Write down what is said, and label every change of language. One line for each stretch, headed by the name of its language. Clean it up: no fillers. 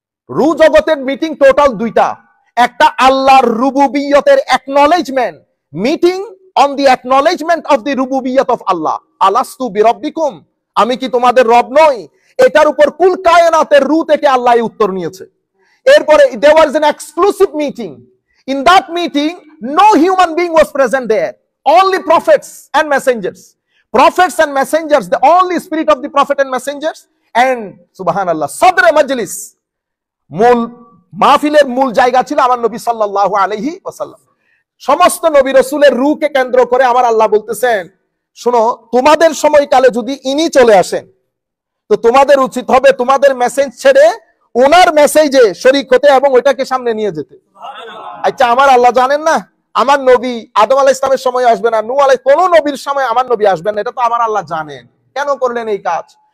Bangla: রূহ জগতের meeting total দুইটা, একটা আল্লাহর রুবুবিয়তের acknowledgement,
English: meeting on the acknowledgement of the রুবুবিয়ত of Allah,
Arabic: আলাস্তু বিরব্বিকুম,
Bangla: আমি কি তোমাদের রব নই, এটার উপর কুল কায়নাতের রূহ থেকে আল্লাহ উত্তর নিয়েছে।
English: এরপরে there was an exclusive meeting. In that meeting, no human being was present there. Only prophets and messengers. Prophets and messengers, the only spirit of the prophet and messengers, and subhanallah, sadre majlis,
Bangla: মূল মাহফিলের মূল জায়গা ছিল আমার নবী সাল্লাল্লাহু আলাইহি ওয়াসাল্লাম। সমস্ত নবী রাসূলের রূহকে কেন্দ্র করে আমার আল্লাহ বলতেছেন, শোনো, তোমাদের সময়কালে যদি ইনি চলে আসেন, তো তোমাদের উচিত হবে তোমাদের মেসেজ ছেড়ে ওনার মেসেজে শরীক হতে এবং ওইটাকে সামনে নিয়ে যেতে। আচ্ছা, আমার আল্লাহ জানেন না আমার নবী আদম আলাইহিস সালামের সময় আসবে না, নূহ আলাইহিস, কোন নবীর সময় আমার নবী আসবেন না, এটা তো আমার আল্লাহ জানেন। কেন করলেন এই কাজ?